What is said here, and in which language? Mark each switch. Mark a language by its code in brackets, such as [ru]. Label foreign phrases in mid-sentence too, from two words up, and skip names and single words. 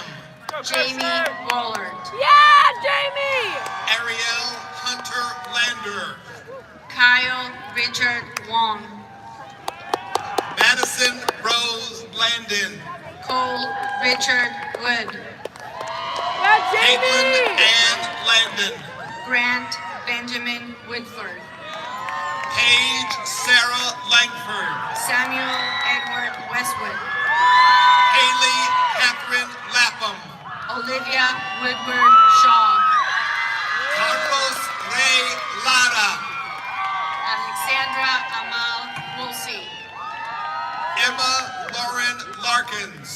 [en] Jamie Wollard. Yeah, Jamie! Ariel Hunter Lander. Kyle Richard Wong. Madison Rose Landon. Cole Richard Wood. Yeah, Caitlin Jamie! Ann Landon. Grant Benjamin Woodford. Paige Sarah Langford. Samuel Edward Westwood. Haley Catherine Lapham. Olivia Woodward Shaw. Carlos Ray Lara. Alexandra Amal Woolsey. Emma Lauren Larkins.